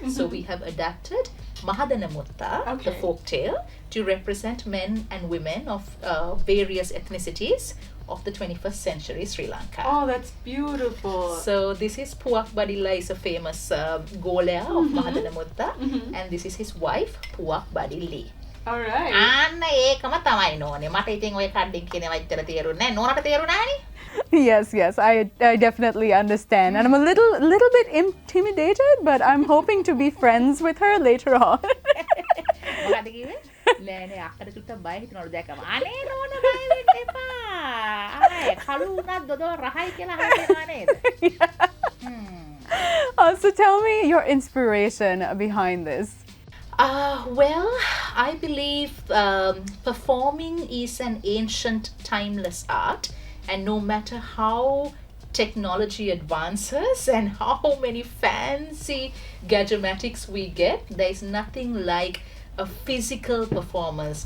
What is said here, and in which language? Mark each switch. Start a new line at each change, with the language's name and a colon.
English: So we have adapted Mahadana Mutta, the folk tale, to represent men and women of various ethnicities of the 21st century Sri Lanka. Oh, that's beautiful. So this is Puak Badilla, is a famous golea of Mahadana Mutta, and this is his wife, Puak Badilli. All right.
Sinhala: අන්න ඒකම තමයි නෝනේ. මට ඉතින් ඔය කඩින් කියන වචන තේරුන්නේ නැහැ. නෝනට තේරුණානේ?
English: Yes, I definitely understand. And I'm a little bit intimidated, but I'm hoping to be friends with her later on.
Sinhala: මොකද කිව්වේ? නෑ අක්කට චුට්ටක් බය හිතනවලු දැකම. අනේ නෝන බය වෙන්න එපා. ආයේ කළු උනත් දොඩ රහයි කියලා හිතනවා නේද?
English: So tell me your inspiration behind this. Well, I believe performing is an ancient, timeless art. And no matter how technology advances and how many fancy gadgetics we get, there's nothing like a physical performance.